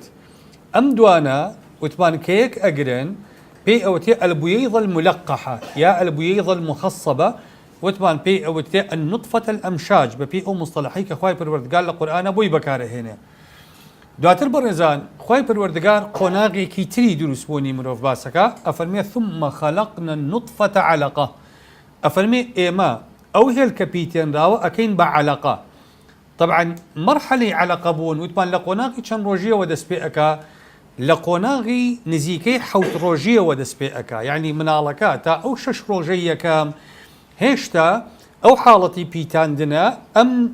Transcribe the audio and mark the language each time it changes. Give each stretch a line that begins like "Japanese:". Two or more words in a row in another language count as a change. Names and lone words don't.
Central Kurdish: ئەم دوانە وتمان کە یەک ئەگرن پێی ئەوتێ
Arabic: البویض الملقحة
Central Kurdish: یا
Arabic: البویض المخصبة،
Central Kurdish: وتمان پێی ئەوتێ
Arabic: النطفة الأمشاج
Central Kurdish: بە پێی ئەو مستەلەحەی کە خوای پەروەردگار لە قورئانە بۆی بەکارەهێنێ. دواتر بەڕێزان خوای پەروەردگار قۆناغێکی تری دروستبوونی مرۆڤ باسەکە، ئەفەرمێ
Arabic: ثم خلقنا النطفة علقة.
Central Kurdish: ئەفەرمێ ئێمە ئەو هێلکە پیتێنراوە ئەکەین بە علقە. طبعا مەرحەلەی علقە بوون وتمان لە قۆناغی چەند ڕۆژیەوە دەست پێ ئەکا، لە قۆناغی نزیکەی 7 ڕۆژیەوە دەست پێ ئەکا، یعنی مناڵەکە تا ئەو 6 ڕۆژەی یەکەم هێشتا ئەو حاڵەتی پیتاندنە ئەم